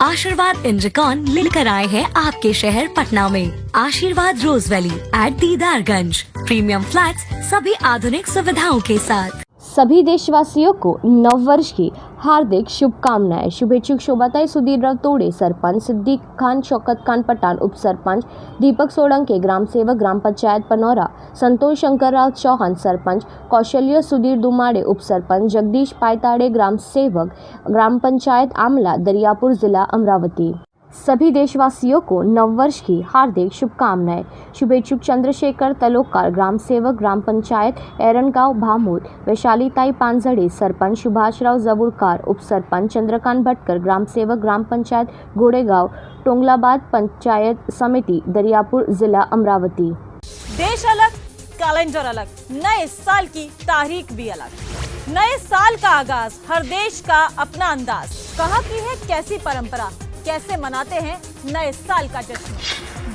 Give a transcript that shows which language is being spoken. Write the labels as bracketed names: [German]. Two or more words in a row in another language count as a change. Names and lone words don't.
[Hindi] आशीर्वाद इंद्रकॉन लेकर आए हैं आपके शहर पटना में आशीर्वाद रोज वैली एट दीदारगंज। प्रीमियम फ्लैट्स सभी आधुनिक सुविधाओं के साथ। सभी देशवासियों को नववर्ष की हार्दिक शुभकामनाएं। शुभेच्छुक शोभाताई सुधीर राव तोड़े, सरपंच सिद्दीक खान, शौकत खान पठान, उप सरपंच दीपक सोलंके, ग्राम सेवक ग्राम पंचायत पनौरा संतोष शंकर राव चौहान, सरपंच कौशल्य सुधीर दुमाड़े, उप सरपंच जगदीश पायताड़े, ग्राम सेवक ग्राम पंचायत आमला दरियापुर, जिला अमरावती। सभी देशवासियों को नववर्ष की हार्दिक शुभकामनाएं। शुभेच्छुक चंद्रशेखर तलोकार, ग्राम सेवक ग्राम पंचायत एरनगांव भामोद, वैशालीताई पांजड़े, सरपंच सुभाषराव जबुरकार, उप सरपंच चंद्रकांत भटकर, ग्राम सेवक ग्राम पंचायत गोड़ेगांव, टोंगलाबाद पंचायत समिति दरियापुर, जिला अमरावती। देश अलग, कैलेंडर अलग, नए साल की तारीख भी अलग। नए साल का आगाज, हर देश का अपना अंदाज। कहाँ की है कैसी परंपरा, कैसे मनाते हैं नए साल का जश्न।